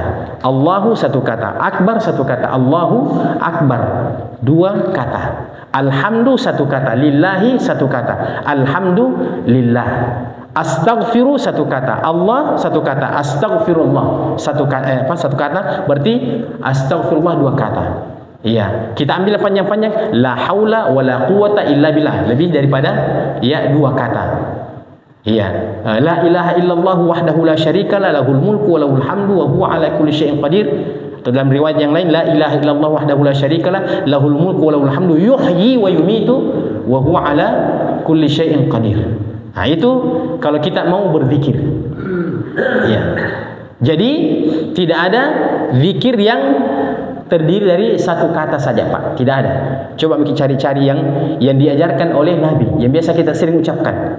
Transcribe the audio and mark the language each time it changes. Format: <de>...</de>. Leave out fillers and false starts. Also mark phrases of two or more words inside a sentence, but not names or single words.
<id>Allahu 1 kata, akbar 1 kata,</id> <ar>الله أكبر</ar> <id>2 kata. Alhamdu 1 kata, lillahi 1 kata, alhamdulillah. Astaghfiru 1 kata, Allah 1 kata, astaghfirullah 1 kata, berarti astaghfirullah 2 kata. Iya, kita ambil panjang-panjang,</id> <ar>لا حول ولا قوة إلا بالله,</ar> <id>lebih daripada 2 kata. Iya,</id> <ar>لا إله إلا الله وحده لا شريك له له الملك وله الحمد وهو على كل شيء قدير.</ar> <id>Atau dalam riwayat yang lain,</id> <ar>لا إله إلا الله وحده لا شريك له له الملك وله الحمد يحيي ويميت وهو على كل شيء قدير.</ar> <id>Nah, itu kalau kita mau berzikir. Iya. Jadi tidak ada zikir yang terdiri dari 1 kata saja Pak, tidak ada. Coba kita cari-cari yang diajarkan oleh Nabi, yang biasa kita sering ucapkan.</id>